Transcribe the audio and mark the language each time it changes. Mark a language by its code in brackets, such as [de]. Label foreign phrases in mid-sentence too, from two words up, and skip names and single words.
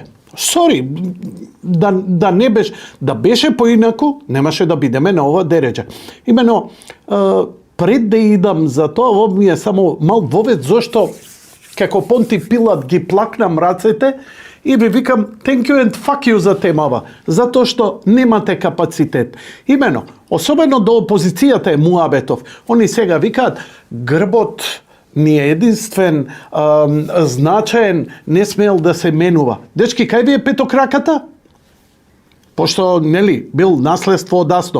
[mk] Сори, да не беше, да беше поинаку, немаше да бидеме на ова дереđа. Имено, пред да идам за тоа, ово ми е само мал вовет, зашто како Понти Пилат ги плакнам рацете и ви викам [en] thank you and fuck you [mk] за темава, затоа што немате капацитет. Имено, особено до опозицијата е муабетов. Они сега викаат грбот ни е единствен, значаен, не смел да се менува. Дечки, кај ви е петокраката? Пошто, нели, бил наследство од Асном.